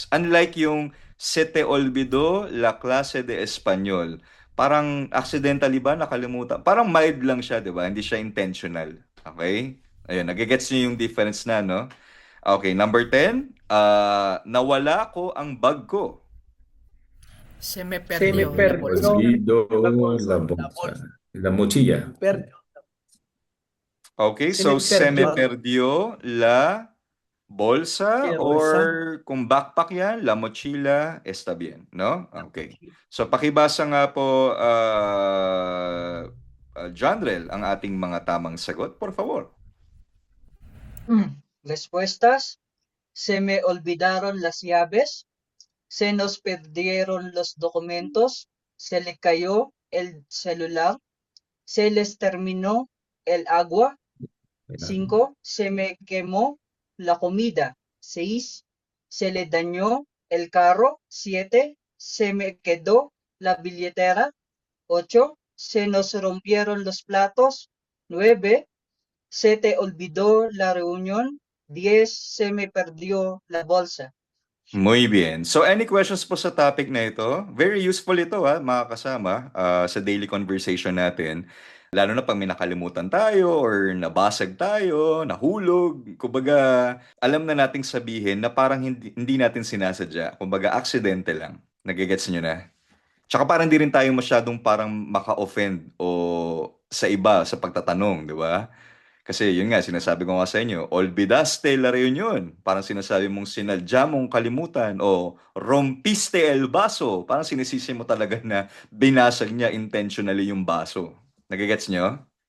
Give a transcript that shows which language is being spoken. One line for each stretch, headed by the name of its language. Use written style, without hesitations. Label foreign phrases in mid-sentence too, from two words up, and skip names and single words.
Spanish: Unlike yung se te olvidó la clase de español.
Filipino: Parang accidentally ba nakalimutan? Parang mild lang siya, di ba? Hindi siya intentional. Okay? Ayun, nagigets niyo yung difference na, no? Okay, number 10, nawala ko ang bag ko.
Spanish: Se me Se me perdió la perdió. bolsa. Olvido la bolsa. La mochila. Okay, Se so me se me perdió. perdió la bolsa La or bolsa.
Filipino: kung backpack yan,
Spanish: la mochila, está bien, no?
Filipino: Okay. So pakibasa nga po, Jonrel, ang ating mga tamang sagot,
Spanish: por favor. Respuestas: se me olvidaron las llaves, se nos perdieron los documentos, se le cayó el celular, se les terminó el agua. 5, se me quemó la comida. 6, se le dañó el carro. 7, se me quedó la billetera. 8, se nos rompieron los platos. 9, se te olvidó la reunión. 10, se me perdió la bolsa. Muy bien.
Filipino: So
English: any questions
Filipino: po sa topic na ito?
English: Very useful
Filipino: ito mga kasama sa
English: daily conversation
Filipino: natin. Lalo na pag may nakalimutan tayo or nabasag tayo, nahulog. Kumbaga, alam na nating sabihin na parang hindi natin sinasadya. Kumbaga, aksidente lang. Nagigets nyo na? Tsaka parang hindi rin tayo masyadong parang maka-offend o sa iba sa pagtatanong, di ba? Kasi yun nga, sinasabi ko nga sa inyo,
Spanish: olvidaste la reunión.
Filipino: Parang sinasabi mong sinadya mong kalimutan o
Spanish: rompiste el vaso.
Filipino: Parang sinisisi mo talaga na binasag niya intentionally yung baso. Nagigets nyo?